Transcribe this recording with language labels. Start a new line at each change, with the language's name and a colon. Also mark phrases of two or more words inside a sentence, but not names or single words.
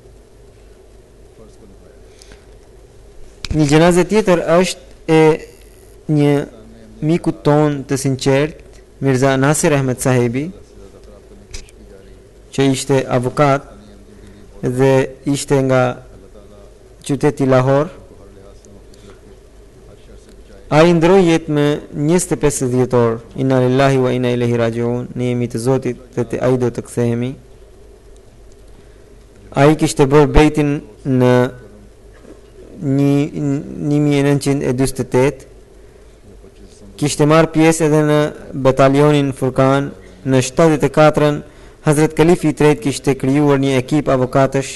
Albanian: Një gjenaze tjetër është e një miku ton të sinqert, Mirza Nasir Ahmed sahibi, që ishte avokat dhe ishte nga qyteti Lahore. Ai ndroi jetë me 25 dhjetor.
Arabic: إنا لله وإنا إليه راجعون.
Albanian: Ne jemi të Zotit dhe te ai do të kthehemi. Ai kishte bërë bejtin në 1948. Kishte marrë pjesë edhe në batalionin Furkan. Në 74-ën Hazrat Kalifi i tretë kishte krijuar një ekip avokatësh.